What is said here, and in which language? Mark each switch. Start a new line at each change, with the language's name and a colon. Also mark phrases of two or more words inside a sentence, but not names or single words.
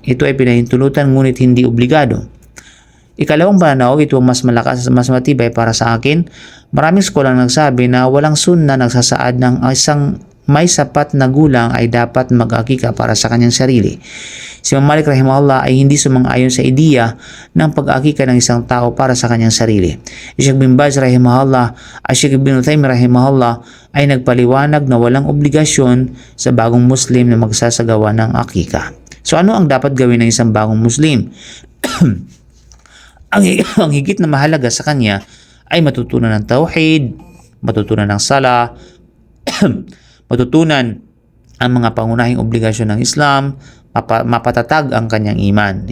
Filipino: Ito ay pinahintulutan ngunit hindi obligado. Ikalawang pananaw, ito mas malakas at mas matibay para sa akin. Maraming scholar nagsabi na walang sunna nagsasaad ng isang may sapat na gulang ay dapat mag-akika para sa kanyang sarili. Si Imam Malik rahimahullah ay hindi sumang-ayon sa ideya ng pag-akika ng isang tao para sa kanyang sarili. Syekh bin Baz rahimahullah at Syekh bin Uthaymin rahimahullah ay nagpaliwanag na walang obligasyon sa bagong Muslim na magsasagawa ng akika. So ano ang dapat gawin ng isang bagong Muslim? Ang higit na mahalaga sa kanya ay matutunan ng tauhid, matutunan ng sala, matutunan ang mga pangunahing obligasyon ng Islam, mapatatag ang kanyang iman.